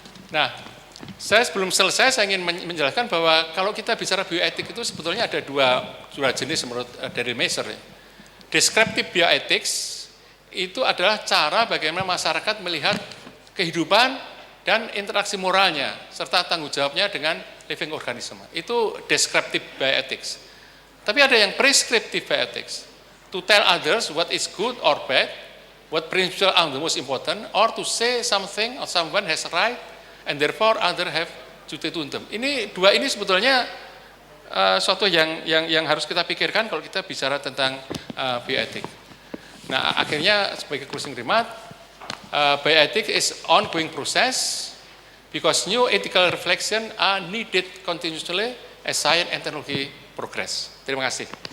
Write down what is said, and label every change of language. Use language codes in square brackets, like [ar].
[id] Nah, saya sebelum selesai saya ingin menjelaskan bahwa kalau kita bicara bioetik itu sebetulnya ada dua jenis menurut Daryl Masser. Descriptive bioethics itu adalah cara bagaimana masyarakat melihat kehidupan dan interaksi moralnya serta tanggung jawabnya dengan living organism. Itu descriptive bioethics. Tapi ada yang prescriptive bioethics. [en] To tell others what is good or bad, what principles are the most important, or to say something or someone has right and therefore other have duty to them. [id] Ini dua ini sebetulnya suatu yang harus kita pikirkan kalau kita bicara tentang bioetik. Nah, akhirnya sebagai [en] closing remark, bioetik is ongoing process because new ethical reflection are needed continuously as science and technology progress. [id] Terima kasih.